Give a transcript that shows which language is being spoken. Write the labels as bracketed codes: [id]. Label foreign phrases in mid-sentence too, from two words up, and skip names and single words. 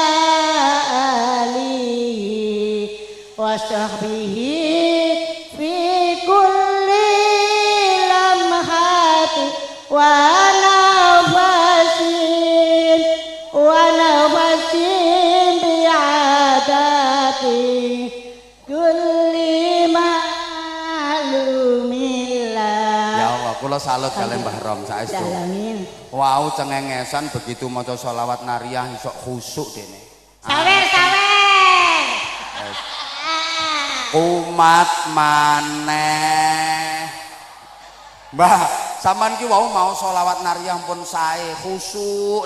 [ar] آله وصحبه في كل لمحة ونفس بعدد كل معلوم الله. يا الله, [jv] kula salut kalian Mbah Rom saestu. Amin. Wow, cengengesan begitu maca sholawat nariyah iso khusuk dene. Sawer. Kumat maneh. Mbah, sampean ki wau mau sholawat nariyah pun sae khusuk.